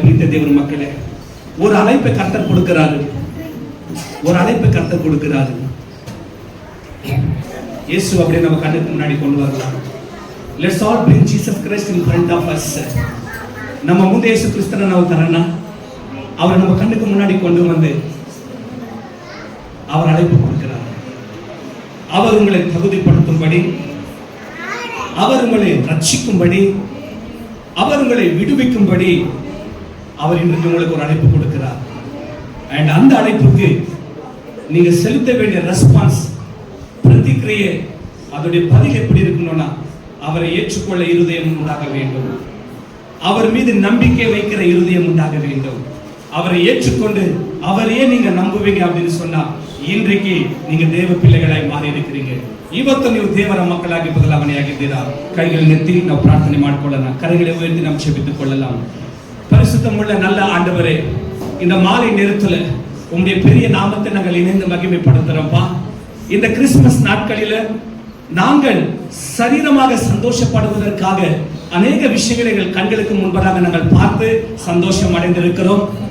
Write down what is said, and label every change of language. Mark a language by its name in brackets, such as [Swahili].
[Kannada] ಪ್ರೀತಿಯ ದೇವರ ಮಕ್ಕಳೇ, [Tamil] ஒரு அழைப்பை கர்த்தர் கொடுக்கிறாரு. ஒரு அழைப்பை கர்த்தர் கொடுக்கிறாரு. இயேசு அப்படியே நம்ம கண்ணுக்கு முன்னாடி கொண்டு வரலாம். [English] Let's all bring Jesus Christ in front of us. [Tamil] நம்ம [Kannada] ಮುಂದೆ ಯೇಸು ಕ್ರಿಸ್ತನ ನಾವು ತರೋಣ. [Tamil] அவர் நம்ம கண்ணுக்கு முன்னாடி கொண்டு வந்து அவர் அழைப்பு கொடுக்கிறார். அவர் உங்களை தகுதிப்படுத்தும்படி, அவர் உங்களை ரட்சிக்கும்படி, அவர் உங்களை விடுவிக்கும்படி அவர் இன்றைக்கு உங்களுக்கு ஒரு அழைப்பு கொடுக்கிறார். அண்ட் அந்த அழைப்புக்கு நீங்க செலுத்த வேண்டிய ரெஸ்பான்ஸ், பிரதிக்கிரியை, அதோடைய பதில் எப்படி இருக்கணும்னா, அவரை ஏற்றுக்கொள்ள இருதயம் உண்டாக வேண்டும். அவர் மீது நம்பிக்கை வைக்கிற இருதயம் உண்டாக வேண்டும். அவரை ஏற்றுக்கொண்டு அவரையே நீங்க நம்புவீங்க அப்படின்னு சொன்னா, இன்றைக்கு நீங்க தேவ பிள்ளைகளாய் மாறி இருக்கிறீங்க. [Kannada] ಇವತ್ತು ನೀವು ದೇವರ ಮಕ್ಕಳಾಗಿ ಬದಲಾವಣೆಯಾಗಿದ್ದೀರಾ. ಕೈಗಳನ್ನೆತ್ತಿ ನಾವು ಪ್ರಾರ್ಥನೆ ಮಾಡಿಕೊಳ್ಳೋಣ. [Tamil] ಕರೆகளை உயர்த்தி நாம் ஜெபித்துக் கொள்ளலாம். பரிசுத்தமுள்ள நல்ல ஆண்டவரே, இந்த மாலை நேரத்துல உம்முடைய பெரிய நாமத்தை நாங்கள் இணைந்து மகிமைப்படுத்துறோம்ப்பா. இந்த கிறிஸ்துமஸ் நாட்களில நாங்கள் சரீரமாக சந்தோஷப்படுவதற்காக அநேக விஷயங்களை எங்கள் கண்களுக்கு முன்பதாக நாங்கள் பார்த்து சந்தோஷம் அடைந்திருக்கிறோம்.